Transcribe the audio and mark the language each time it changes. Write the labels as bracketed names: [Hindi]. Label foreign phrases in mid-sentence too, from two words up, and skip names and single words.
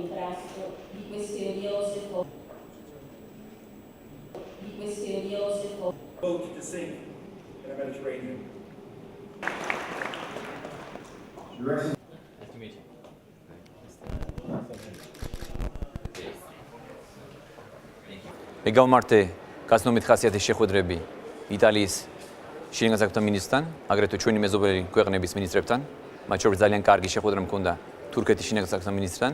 [English] boat to sink in the Mediterranean. Nice to meet you. [Georgian] მეგავმართე გასნომით ხასიათის შეხვედრები იტალიის შინაგან საქმეთა მინისტრთან, აგრეთვე ჩვენი მეზობელი ქვეყნების მინისტრებთან, მათ შორის ძალიან კარგი შეხვედრა მქონდა თურქეთის შინაგან საქმეთა მინისტრთან.